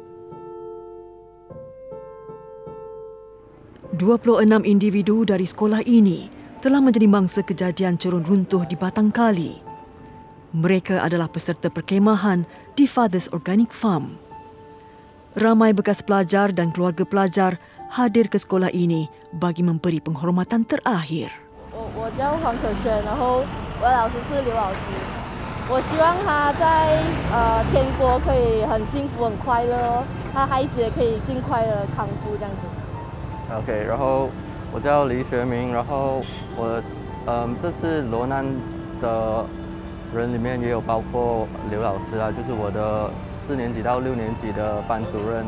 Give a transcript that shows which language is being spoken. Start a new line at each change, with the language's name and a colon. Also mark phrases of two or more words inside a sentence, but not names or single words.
Malay: 26 individu dari sekolah ini telah menjadi mangsa kejadian cerun runtuh di Batang Kali. Mereka adalah peserta perkemahan di Fathers Organic Farm. Ramai bekas pelajar dan keluarga pelajar hadir ke sekolah ini bagi memberi penghormatan terakhir.
Chinese: 我叫黄可轩，然后我的老师是刘老师。我希望他在天国可以很幸福、很快乐，他孩子也可以尽快的康复这样子。 OK， 然后我叫李学明，然后我这次罗南的人里面也有包括刘老师啊，就是我的4年级到6年级的班主任。